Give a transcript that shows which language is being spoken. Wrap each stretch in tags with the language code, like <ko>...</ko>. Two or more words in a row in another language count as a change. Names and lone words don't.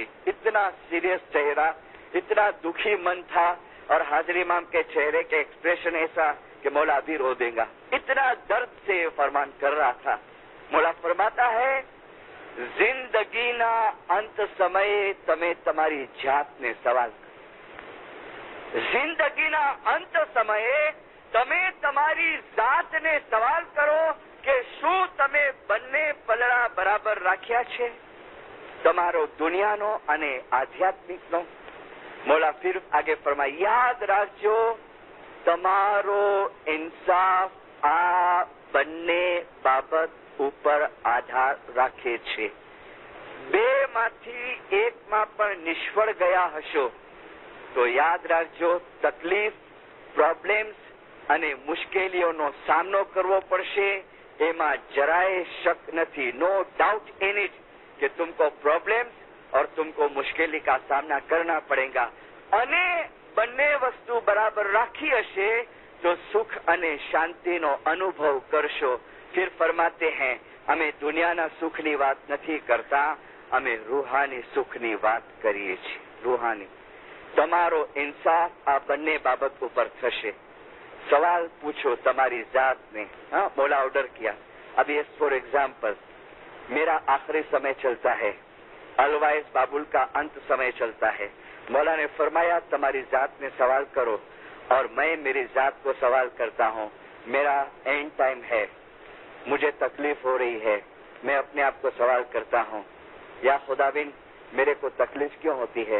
<ur>اتنا سیریس چہرہ، اتنا دکھی من تھا، اور حاضر امام کے چہرے کے ایکسپریشن ایسا کہ مولا ابھی رو دے گا، اتنا درد سے یہ فرمان کر رہا تھا۔ مولا فرماتا ہے زندگی نا انت سمے تمہیں تمہاری جات نے سوال کر، زندگی نا انت سمے تمہیں تمہاری ذات نے سوال کرو کہ</ur> <gu>શું તમે બંને પલડા બરાબર રાખ્યા છે, તમારો દુનિયાનો અને આધ્યાત્મિકનો। મોલા</gu> <ur>پھر آگے فرمائے</ur> <gu>યાદ રાખજો તમારો ઇન્સાફ આ બંને બાબત ઉપર આધાર રાખે છે। બેમાંથી એકમાં પણ નિષ્ફળ ગયા હશો તો યાદ રાખજો તકલીફ, પ્રોબ્લેમ્સ અને મુશ્કેલીઓનો સામનો કરવો પડશે, એમાં જરાય શક નથી,</gu> <en>no doubt in it</en> <ur>کہ تم کو پرابلمز اور تم کو مشکلی کا سامنا کرنا پڑے گا،</ur> <gu>અને બંને વસ્તુ બરાબર રાખી હશે તો સુખ અને શાંતિનો અનુભવ કરશો۔</gu> <ur>پھر فرماتے ہیں</ur> <gu>અમે દુનિયાના સુખની વાત નથી કરતા, અમે રૂહાની સુખની વાત કરીએ છીએ। રૂહાની તમારો ઇન્સાફ આ બંને બાબત ઉપર થશે۔</gu> <ur>سوال پوچھو تمہاری ذات نے۔ ہاں مولا آرڈر کیا، ابھی</ur> <en>for example</en> <ur>میرا آخری سمے چلتا ہے، الوائز بابل کا انت سمے چلتا ہے۔ مولا نے فرمایا تمہاری ذات میں سوال کرو، اور میں میری ذات کو سوال کرتا ہوں، میرا</ur> <en>end time</en> <ur>ہے، مجھے تکلیف ہو رہی ہے، میں اپنے آپ کو سوال کرتا ہوں یا خداوند میرے کو تکلیف کیوں ہوتی ہے؟</ur>